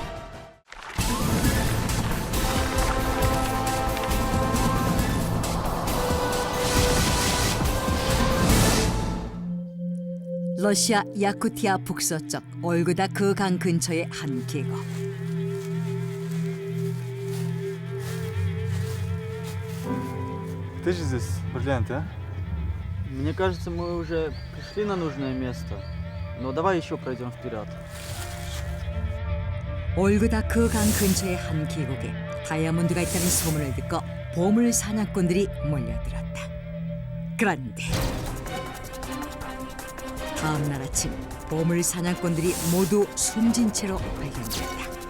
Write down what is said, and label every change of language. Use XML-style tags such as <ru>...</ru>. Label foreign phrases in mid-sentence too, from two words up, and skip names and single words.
<ko>러시아 야쿠티아 북서쪽 올그다 그 강 근처의 한 계곡.</ko> <ru>Ты же здесь бриллиант, а? Мне кажется, мы уже пришли на нужное место. Но давай еще пройдем вперед.</ru> <ko>올그다 그 강 근처의 한 계곡에 다이아몬드가 있다는 소문을 듣고 보물 사냥꾼들이 몰려들었다. 그런데 다음 날 아침 보물 사냥꾼들이 모두 숨진 채로 발견됐다.</ko>